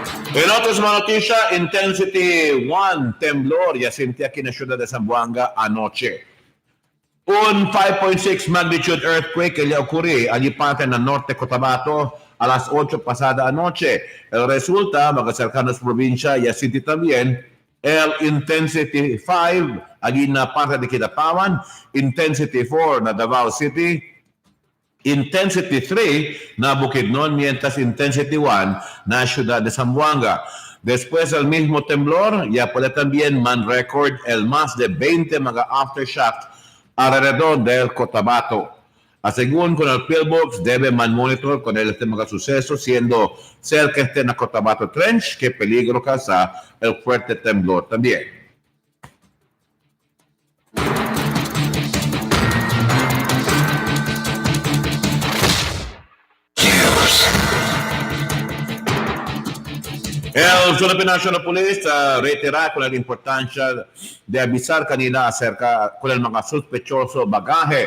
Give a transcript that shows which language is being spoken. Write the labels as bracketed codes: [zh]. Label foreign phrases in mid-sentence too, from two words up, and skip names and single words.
[cbk] En otras mga notisya, Intensity 1 temblor ya sintió aquí en la ciudad de Zamboanga anoche. Un 5.6 [en] magnitude earthquake [cbk] que le ocurrió allí parte en el norte de Cotabato a las 8 pasada anoche. El resulta, mga cercanos provincia y City también, el Intensity 5 allí en la parte de Quitapawan, Intensity 4 na Davao City, Intensity 3 na Bukidnon, mientras Intensity 1 na ciudad de Zamboanga. Después del mismo temblor, ya puede también man record el más de 20 mga aftershocks alrededor del Cotabato. Según con el Pillbox, debe man monitor con el mga suceso, siendo cerca na Cotabato Trench, que peligro causa el fuerte temblor también. El Philippine National Police reitera con la importancia de avisar kanila acerca con el mga sospechoso bagaje.